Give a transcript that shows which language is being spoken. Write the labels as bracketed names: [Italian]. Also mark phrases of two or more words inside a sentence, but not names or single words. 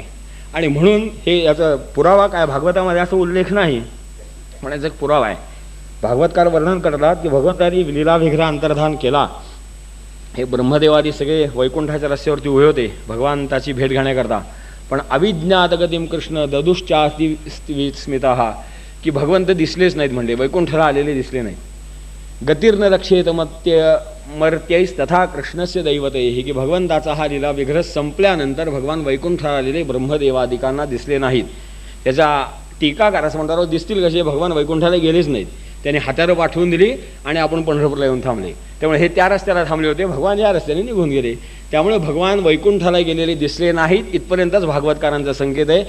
[Marathi] आणि म्हणून हे याचा पुरावा काय, भागवतामध्ये असं उल्लेख नाही, म्हणायचं एक पुरावा आहे. भागवतकार वर्णन करतात की भगवंतांनी लीला विग्रह अंतर्धान केला. हे ब्रह्मदेवादी सगळे वैकुंठाच्या रस्त्यावरती उभे होते भगवंताची भेट घेण्याकरता. [Sanskrit] पण अविज्ञातगतीम कृष्ण ददुश्चास्ति विस्मिताः, [Marathi] की भगवंत दिसलेच नाहीत म्हणले, वैकुंठाला आलेले दिसले नाहीत. [Sanskrit] गतिर्न लक्षेत मर्त्यैस तथा कृष्णस्य दैवते, [Marathi] की भगवंताचा हा लीला विग्रह संपल्यानंतर भगवान वैकुंठाला आलेले ब्रह्मदेवादिकांना दिसले नाहीत. त्याचा टीकाकार असं म्हणतात दिसतील कसे, भगवान वैकुंठाला गेलेच नाहीत. त्यांनी हत्यारं पाठवून दिली आणि आपण पंढरपूरला येऊन थांबले. त्यामुळे हे त्या रस्त्याला थांबले होते, भगवान या रस्त्याने निघून गेले. त्यामुळे भगवान वैकुंठाला गेलेले दिसले नाहीत इथपर्यंतच भागवतकारांचा संकेत आहे.